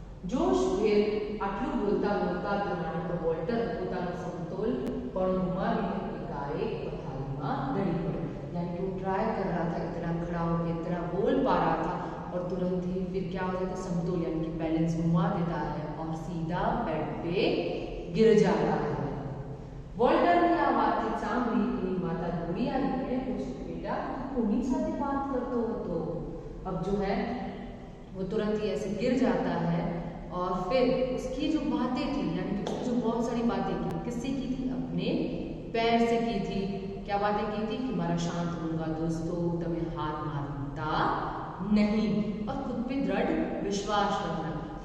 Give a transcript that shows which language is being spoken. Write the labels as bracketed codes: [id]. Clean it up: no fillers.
[gu] જોશભેર આટલું બોલતા બોલતા ધોરણે તો વોલ્ટર પોતાનો સમતોલ પણ ગુમાવીને એકાએક પથારીમાં ઢળી પડ્યો, [hi] यानी कि वो ट्राई कर रहा था, इतना खड़ा होकर इतना बोल पा रहा था और तुरंत ही फिर क्या हो जाता है, समतोल यानी कि बैलेंस घुमा देता है और सीधा बेड पे गिर जाता है। [gu] वोल्टर ने आ बातचीत सांभળી એની માતા દોડી આવી, એણે પૂછ્યું, બેટા કોની સાથે વાત કરતો હતો? [hi] अब जो है वो तुरंत ही ऐसे गिर जाता है और फिर उसकी जो बातें थी यानी कि उसने जो बहुत सारी बातें की, किससे की थी, अपने पैर से की थी। क्या बातें की थी कि [gu] मारा शांत होऊंगा दोस्तों, तमे हार मानता नहीं, [hi] और खुद पे दृढ़ विश्वास रखना।